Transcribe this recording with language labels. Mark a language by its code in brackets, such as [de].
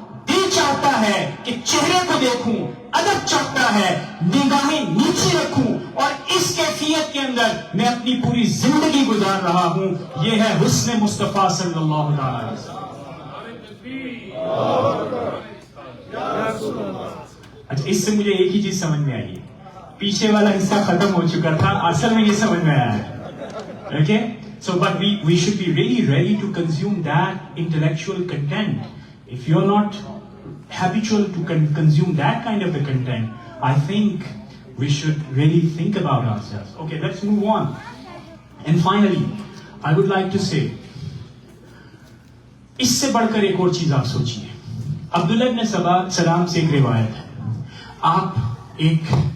[ur] دل چاہتا ہے کہ چہرے کو دیکھوں, ادب چاہتا ہے نگاہیں نیچے رکھوں, اور اس کیفیت کے اندر میں اپنی پوری زندگی گزار رہا ہوں. یہ ہے حسن مصطفیٰ صلی اللہ علیہ وسلم. اچھا, اس سے مجھے ایک ہی چیز سمجھ میں آئی, پیچھے والا حصہ ختم ہو چکا تھا, اصل میں یہ سمجھ میں آیا ہے. [en] Okay? So, but we should be really ready to consume that intellectual content. If you're not habitual to consume that kind of a content, I think we should really think about ourselves. Okay, let's move on. And finally, I would like to say, [ur] اس سے بڑھ کر ایک اور چیز آپ سوچیے. عبداللہ ابن سلام سے ایک روایت ہے. آپ ایک